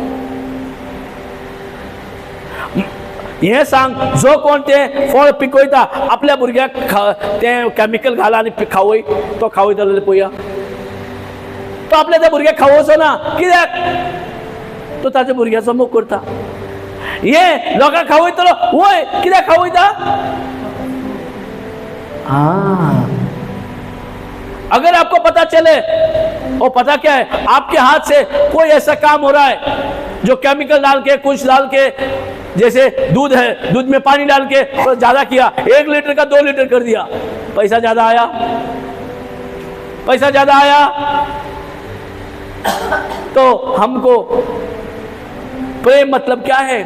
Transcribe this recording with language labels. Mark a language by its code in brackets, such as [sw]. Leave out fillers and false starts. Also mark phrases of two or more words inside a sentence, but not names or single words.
[kok] हे सांग, जो कोण ते फळ पिकयता आपल्या भुरग्याक ते कॅमिकल घाला आनी खावय, तो खावयता जाल्यार पळया, तो आपल्या त्या भुरग्याक खावोचो ना। कित्याक? तो ताच्या भुरग्याचो मोग करता। हे लोकांक खावयतलो, वय कित्याक खावयता? [hi] अगर आपको पता चले, और पता क्या है, आपके हाथ से कोई ऐसा काम हो रहा है जो केमिकल डाल के, कुछ डाल के, जैसे दूध है, दूध में पानी डाल के तो ज्यादा किया, 1 लीटर का 2 लीटर कर दिया, पैसा ज्यादा आया, पैसा ज्यादा आया, तो हमको प्रेम मतलब क्या है?